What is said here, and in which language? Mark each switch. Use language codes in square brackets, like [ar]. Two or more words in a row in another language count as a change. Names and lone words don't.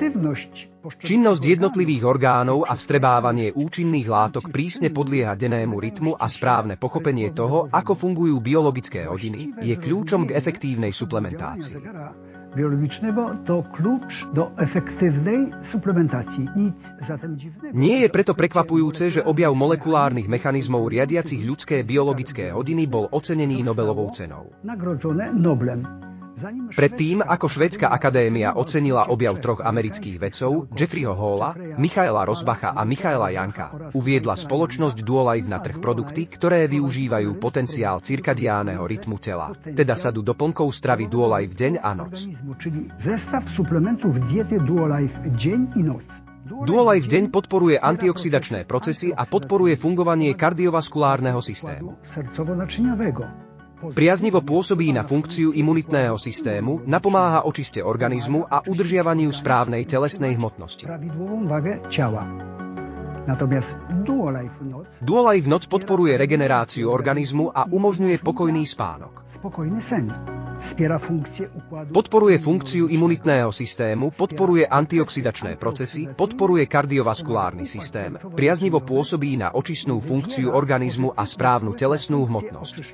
[sk] Činnosť jednotlivých orgánov a vstrebávanie účinných látok prísne podlieha dennému rytmu a správne pochopenie toho, ako fungujú biologické hodiny, je kľúčom k efektívnej suplementácii. [pl] Biologicznego to klucz do efektywnej suplementacji. Nic zatem dziwnego. [sk] Nie je preto prekvapujúce, že objav molekulárnych mechanizmov riadiacich ľudské biologické hodiny bol ocenený Nobelovou cenou. [pl] Nagrodzone Noblem. [sk] Predtým, ako Švédska akadémia ocenila objav troch amerických vedcov, Jeffreyho Halla, Michaela Rosbacha a Michaela Younga, uviedla spoločnosť Duolife na trh produkty, ktoré využívajú potenciál cirkadiánneho rytmu tela, teda sadu doplnkov stravy Duolife deň a noc. [pl] Czyli zestaw suplementów diety Duolife dzień i noc. [sk] Duolife deň podporuje antioxidačné procesy a podporuje fungovanie kardiovaskulárneho systému. [pl] Sercowo-naczyniowego. [sk] Priaznivo pôsobí na funkciu imunitného systému, napomáha očiste organizmu a udržiavaniu správnej telesnej hmotnosti. [pl] Prawidłową wagę ciała. Natomiast [sk] Duolife noc podporuje regeneráciu organizmu a umožňuje pokojný spánok. [pl] Spokojný sen. [sk] Podporuje funkciu imunitného systému, podporuje antioxidačné procesy, podporuje kardiovaskulárny systém, priaznivo pôsobí na očistnú funkciu organizmu a správnu telesnú hmotnosť.